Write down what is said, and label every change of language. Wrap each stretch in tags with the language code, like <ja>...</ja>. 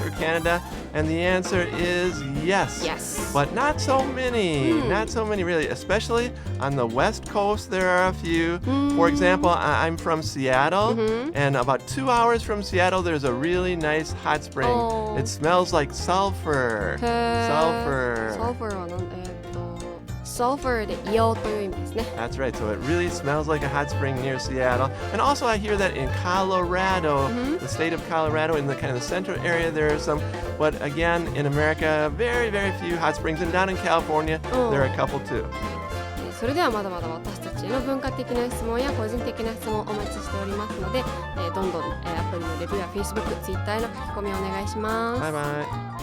<en>or Canada? And the answer is yes. Yes. But not so many. Not so many, really. Especially on the West Coast, there are a few. For example, I'm from Seattle, and about 2 hours from Seattle, there's a really nice hot spring. Oh. It smells like sulfur. Sulfur.</en> <ja>Sulfur はsulfur で硫黄という意味ですね。</ja> <en>That's right. So it really smells like a hot spring near Seattle. And also I hear that in Colorado, the state of Colorado, in the kind of the central area, there are some, but again, in America, very, very few hot springs. And down in California, there are a couple too.</en> <ja>それではまだまだ私たちへの文化的な質問や個人的な質問をお待ちしておりますので、どんどんアプリのレビューや Facebook、Twitter への書き込みをお願いします。</ja>